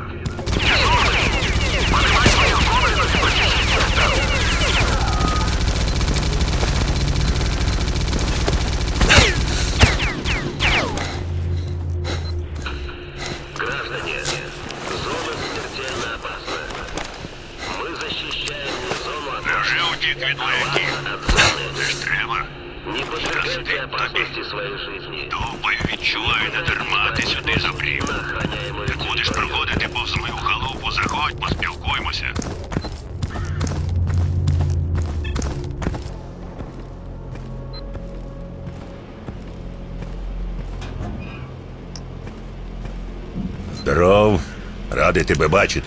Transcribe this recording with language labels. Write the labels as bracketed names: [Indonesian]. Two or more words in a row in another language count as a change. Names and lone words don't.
[Russian] Поднимай свою голову и почти Граждане, зона смертельно опасна. Мы защищаем не зону, а [Ukrainian] Невже утік від вояків? [Russian] от зоны. [Ukrainian] Це ж треба. [Russian] Не подвергайте опасности своей жизни. [Ukrainian] Думаю, відчуваю, не дарма ти сюди забрів. [Russian] На охраняемую [Ukrainian] Будеш [Russian] территорию. [Ukrainian] проходити повз мою халупу, заходь, поспілкуймося. Здоров, радий тебе бачити.